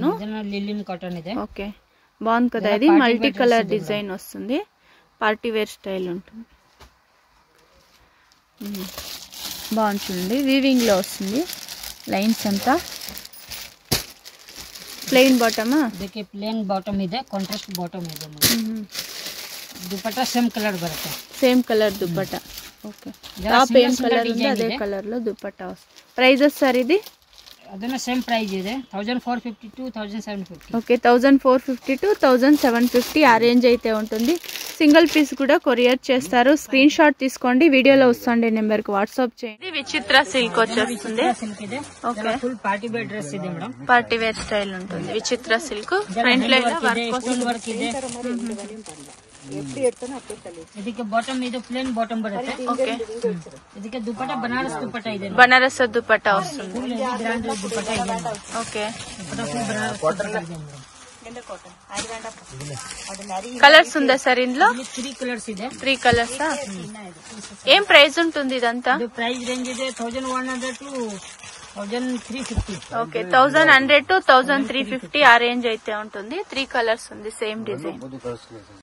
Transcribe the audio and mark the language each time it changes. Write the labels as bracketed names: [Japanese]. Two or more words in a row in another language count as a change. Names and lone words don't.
[English] linen cotton [Kannada] ಇದೆ. [Telugu] ఓకే, బాగుంది కదా. ఇది [English] multi color design [Telugu] వస్తుంది. [English] party wear style [Telugu] ఉంటుంది. బాగుంది చూడండి. వీవింగ్ లో వస్తుంది. లైన్స్ అంతా [English] plain bottom. [Kannada] देखिए [English] plain bottom [Kannada] ಇದೆ, [English] contrast bottom [Kannada] ಇದೆ. ದುಪಟ್ಟಾ [English] same color [Kannada] ಬರುತ್ತೆ. [English] same color [Telugu] దుపట్టా. ఓకే, టాప్ ఏం కలర్ ఉంది అదే కలర్ లో దుపట్టా వస్తుంది. [English] prices sir [Telugu] ఇది [Kannada] ಅದನ್ನ [English] same price [Kannada] ಇದೆ. 1450 to 1750. [Telugu] ఓకే, 1450 to 1750 ఆ రేంజ్ అయితే ఉంటుంది. [English] single piece [Telugu] కూడా కొరియర్ చేస్తారు. [English] screen shot [Telugu] తీసుకోండి. వీడియోలో వస్తుండే నెంబర్ కి వాట్సాప్ చేయండి. విచిత్ర సిల్క్ వచ్చేస్తుంది. [Kannada] ಸಿಲ್ಕ್ ಇದೆ. [Telugu] ఓకే, [English] full party wear dress [Kannada] ಇದೆ ಮೇಡಮ್. [English] party wear style [Telugu] ఉంటుంది. విచిత్ర సిల్క్ ఫ్రంట్ లో [English] full work [Kannada] ಇದೆ. ಇದಕ್ಕೆ ಬಾಟಮ್ ಇದು [English] plain bottom [Kannada] ಬರುತ್ತೆ. [Telugu] ఓకే, [Kannada] ಇದಕ್ಕೆ ದುಪಟ್ಟಾ ಬನಾರಸ್ ದುಪಟ್ಟಾ ಇದೆ. [Telugu] బనారస్ దుపట్టా వస్తుంది. [English] full grand [Kannada] ದುಪಟ್ಟಾ ಇದೆ. [Telugu] ఓకే, [Kannada] ದುಪಟ್ಟಾ ಫುಲ್ ಬನಾರಸ್ ಇದೆ. [Telugu] కలర్స్ ఉందా సార్ ఇందులో? [Kannada] 3 కలర్స్ ಇದೆ. [Telugu] 3 కలర్స్. ఏం ప్రైస్ ఉంటుంది ఇదంతా? [Kannada] ಇದು [English] price range [Kannada] ಇದೆ 1100 to 1350. [Telugu] ఓకే, 1100 to 1350 ఆ రేంజ్ అయితే ఉంటుంది. 3 కలర్స్ ఉంది. [English] same design.